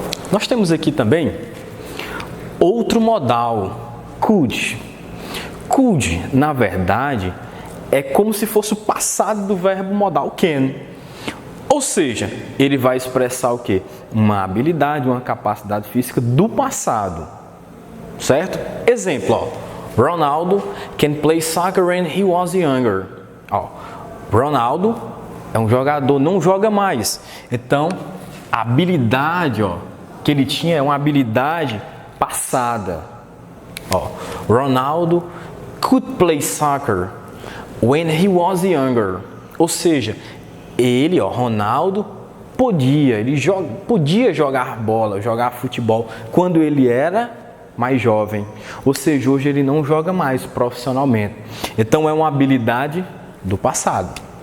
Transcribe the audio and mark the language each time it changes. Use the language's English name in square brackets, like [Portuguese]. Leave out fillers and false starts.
[Portuguese] Nós temos aqui também outro modal, could. Could, na verdade, é como se fosse o passado do verbo modal can. Ou seja, ele vai expressar o quê? Uma habilidade, uma capacidade física do passado. Certo? Exemplo, ó. [English] Ronaldo can play soccer when he was younger. [Portuguese] Ó, Ronaldo é um jogador, não joga mais. Então, a habilidade, ó, que ele tinha é uma habilidade passada. [English] Ó, Ronaldo could play soccer when he was younger. [Portuguese] Ou seja, ele, ó, Ronaldo, podia jogar bola, jogar futebol quando ele era mais jovem. Ou seja, hoje ele não joga mais profissionalmente. Então é uma habilidade do passado.